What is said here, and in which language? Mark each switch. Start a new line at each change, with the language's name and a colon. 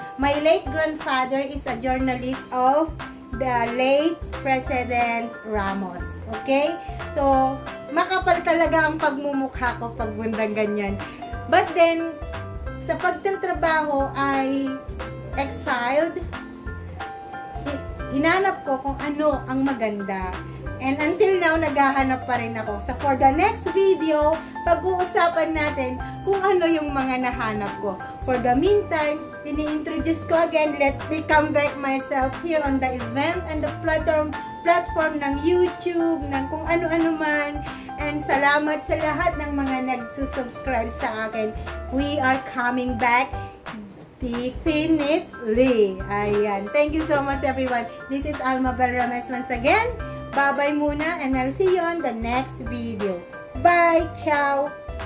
English: My late grandfather is a journalist of the late President Ramos. Okay?
Filipino: So, makapal talaga ang pagmumukha ko pag bandang ganyan. But then, sa pagtatrabaho ay exiled. Hinanap ko kung ano ang maganda.
English: And until now,
Filipino: naghahanap pa rin ako.
English: So, for the next video,
Filipino: pag-uusapan natin kung ano yung mga nahanap ko.
English: For the meantime, ini-introduce ko again, let me come back myself here on the event and the platform ng YouTube,
Filipino: ng kung ano-ano man. And salamat sa lahat ng mga nagsusubscribe sa akin.
English: We are coming back definitely. Ayan. Thank you so much everyone. This is Almabel Rames once again. Bye-bye muna and I'll see you on the next video. Bye! Ciao!